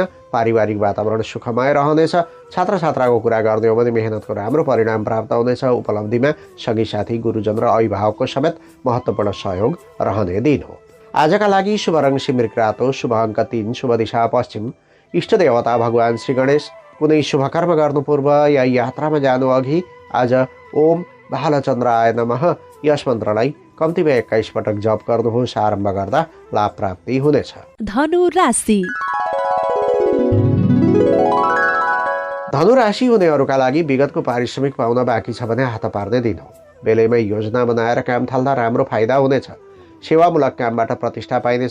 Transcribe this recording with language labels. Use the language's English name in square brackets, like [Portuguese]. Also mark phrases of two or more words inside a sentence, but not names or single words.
[Nepali] पारिवारिक वातावरण सुखमय रहनेछ। छात्र छात्राको कुरा गर्ने हो भने मेहनतको राम्रो परिणाम प्राप्त हुनेछ। उपलब्धिमा सङ्गी साथी, गुरुजन र अभिभावकको समेत महत्त्वपूर्ण सहयोग रहने दिन हो। आजका लागि शुभ रङ सिमरिक रातो, शुभ अङ्क 3, शुभ दिशा पश्चिम, इष्ट देवता भगवान श्री गणेश। कुनै शुभकर्म गर्नु पूर्व या यात्रामा जानु अघि आज [Sanskrit] ओम भालचन्द्राय नमः [Nepali] यस मन्त्रलाई कम्तीमा 21 पटक जप गर्नुहोस्। आरम्भ गर्दा लाभ प्राप्ति हुनेछ। धनु राशि। धनु राशि हुनेहरूका लागि विगतको पारिश्रमिक पाउन बाँकी छ भने हात पार्ने दिन हो। बेलैमै योजना बनाएर काम थाल्दा राम्रो फाइदा हुनेछ। सेवामूलक कामबाट प्रतिष्ठा पाइनेछ।